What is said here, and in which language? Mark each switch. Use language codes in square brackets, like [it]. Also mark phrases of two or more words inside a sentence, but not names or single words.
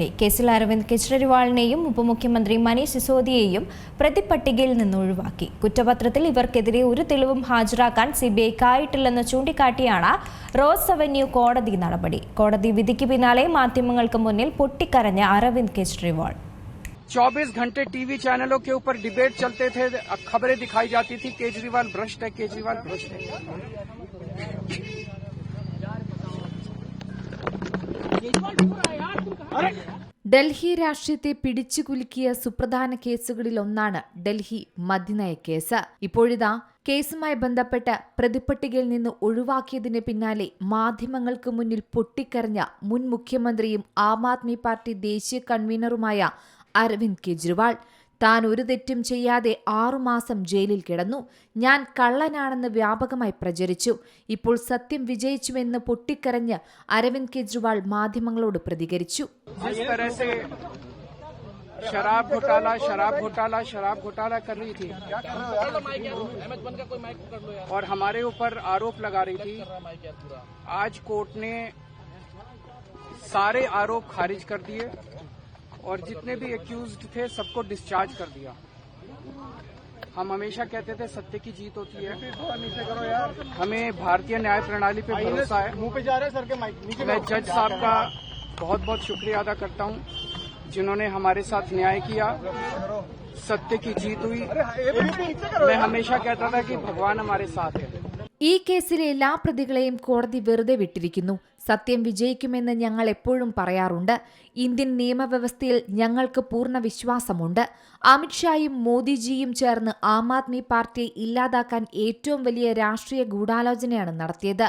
[ml] കേസിൽ അരവിന്ദ് കെജ്രിവാളിനെയും ഉപമുഖ്യമന്ത്രി മനീഷ് സിസോദിയെയും പ്രതിപട്ടികയിൽ നിന്ന് ഒഴിവാക്കി. കുറ്റപത്രത്തിൽ ഇവർക്കെതിരെ ഒരു തെളിവും ഹാജരാക്കാൻ സിബിഐക്കായിട്ടില്ലെന്ന് ചൂണ്ടിക്കാട്ടിയാണ് റോസ് അവന്യൂ കോടതി നടപടി. കോടതി വിധിക്ക് പിന്നാലെ മാധ്യമങ്ങൾക്ക് മുന്നിൽ പൊട്ടിക്കരഞ്ഞ അരവിന്ദ് കെജ്രിവാൾ. [hi] 24 घंटे टीवी चैनलों के ऊपर डिबेट चलते थे, खबरें दिखाई जाती थी केजरीवाल भ्रष्ट है, केजरीवाल भ्रष्ट है. [ml] ഡൽഹി രാഷ്ട്രീയത്തെ പിടിച്ചുകുലുക്കിയ സുപ്രധാന കേസുകളിലൊന്നാണ് ഡൽഹി മദ്യനയ കേസ്. ഇപ്പോഴിതാ കേസുമായി ബന്ധപ്പെട്ട് പ്രതിപട്ടികയിൽ നിന്ന് ഒഴിവാക്കിയതിന് പിന്നാലെ മാധ്യമങ്ങൾക്ക് മുന്നിൽ പൊട്ടിക്കരഞ്ഞ മുൻ മുഖ്യമന്ത്രിയും ആം ആദ്മി പാർട്ടി ദേശീയ കൺവീനറുമായ അരവിന്ദ് കെജ്രിവാൾ. താൻ ഒരു തെറ്റും ചെയ്യാതെ 6 മാസം ജയിലിൽ കിടന്നു. ഞാൻ കള്ളനാണെന്ന് വ്യാപകമായി പ്രചരിച്ചു. ഇപ്പോൾ സത്യം വിജയിച്ചുവെന്ന് പൊട്ടിക്കരഞ്ഞ് അരവിന്ദ് കെജ്രിവാൾ മാധ്യമങ്ങളോട് പ്രതികരിച്ചു. [hi] शराब घोटाला कर रही थी और हमारे ऊपर आरोप लगा रही थी. आज कोर्ट ने सारे आरोप खारिज कर दिए और जितने भी एक्यूज्ड थे सबको डिस्चार्ज कर दिया. हम हमेशा कहते थे सत्य की जीत होती है. हमें भारतीय न्याय प्रणाली पे भरोसा है. मैं जज साहब का बहुत बहुत शुक्रिया अदा करता हूं जिन्होंने हमारे साथ न्याय किया. सत्य की जीत हुई. मैं हमेशा कहता था कि भगवान हमारे साथ है. [ml] ഈ കേസിലെ എല്ലാ പ്രതികളെയും കോടതി വെറുതെ വിട്ടിരിക്കുന്നു. സത്യം വിജയിക്കുമെന്ന് ഞങ്ങൾ എപ്പോഴും പറയാറുണ്ട്. ഇന്ത്യൻ നിയമവ്യവസ്ഥയിൽ ഞങ്ങൾക്ക് പൂർണ്ണ വിശ്വാസമുണ്ട്. അമിത്ഷായും മോദിജിയും ചേർന്ന് ആം ആദ്മി പാർട്ടിയെ ഇല്ലാതാക്കാൻ ഏറ്റവും വലിയ രാഷ്ട്രീയ ഗൂഢാലോചനയാണ് നടത്തിയത്.